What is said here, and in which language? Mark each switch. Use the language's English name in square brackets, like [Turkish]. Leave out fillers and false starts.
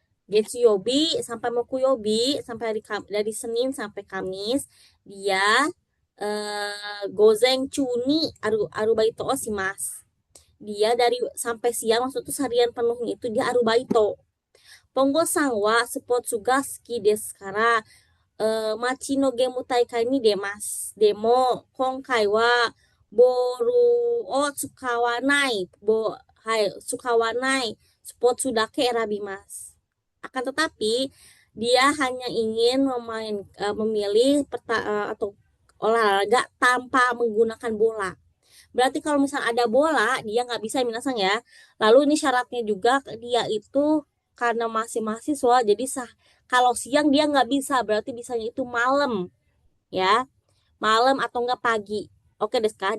[Japanese] Getsuyobi [Indonesian] sampai [Japanese] mokuyobi [Indonesian] sampai dari Senin sampai Kamis dia [Japanese] gozen chu ni arubaito o shimasu. [Indonesian] Dia dari sampai siang maksudnya tuh seharian penuhnya itu dia arubaito. [Japanese] Ponggo san wa sports ga suki desu kara 町のゲーム大会に出ます。でも、今回は、ボールを使わない、はい、使わないスポーツだけ選びます。 [Indonesian] Akan tetapi, dia hanya ingin memilih atau olahraga tanpa menggunakan bola. Berarti kalau misalnya ada bola, dia nggak bisa minasang ya. Lalu ini syaratnya juga dia itu karena masih mahasiswa, jadi kalau siang dia nggak bisa, berarti bisanya itu malam ya, malam atau enggak pagi. [Japanese] Oke desu ka?